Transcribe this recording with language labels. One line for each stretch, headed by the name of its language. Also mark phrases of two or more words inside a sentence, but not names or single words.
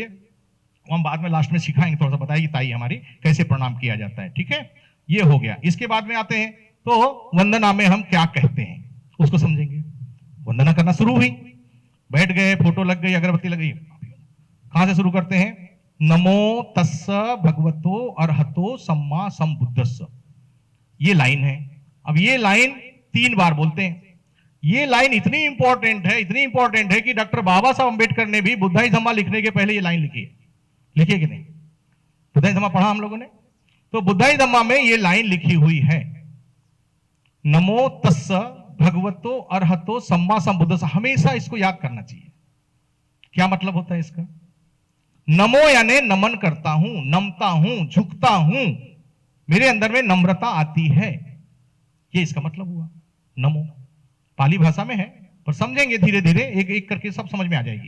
Hindi: वो हम बाद में लास्ट में सिखाएंगे, थोड़ा सा बताएगी ताई हमारी कैसे प्रणाम किया जाता है। ठीक है, ये हो गया। इसके बाद में आते हैं तो वंदना में हम क्या कहते हैं उसको समझेंगे। वंदना करना शुरू हुई, बैठ गए, फोटो लग गई, अगरबत्ती लग गई, कहां से शुरू करते हैं?
Pali: नमो तस्स भगवतो अरहतो सम्मा संबुद्धस्स,
Hindi: ये लाइन है। अब ये लाइन 3 बार बोलते हैं। ये लाइन इतनी इंपॉर्टेंट है, इतनी इंपॉर्टेंट है कि डॉक्टर बाबा साहब अंबेडकर ने भी बुद्धाई धम्मा लिखने के पहले ये लाइन लिखी है। लिखी है कि नहीं? बुद्धाई धम्मा पढ़ा हम लोगों ने, तो बुद्धाई धम्मा में ये लाइन लिखी हुई है,
Pali: नमो तस्स भगवतो अरहतो सम्मा संबुद्धस्स।
Hindi: हमेशा इसको याद करना चाहिए। क्या मतलब होता है इसका? नमो यानी नमन करता हूं, नमता हूं, झुकता हूं, मेरे अंदर में नम्रता आती है, ये इसका मतलब हुआ। नमो पाली भाषा में है, पर समझेंगे धीरे धीरे, एक एक करके सब समझ में आ जाएगी।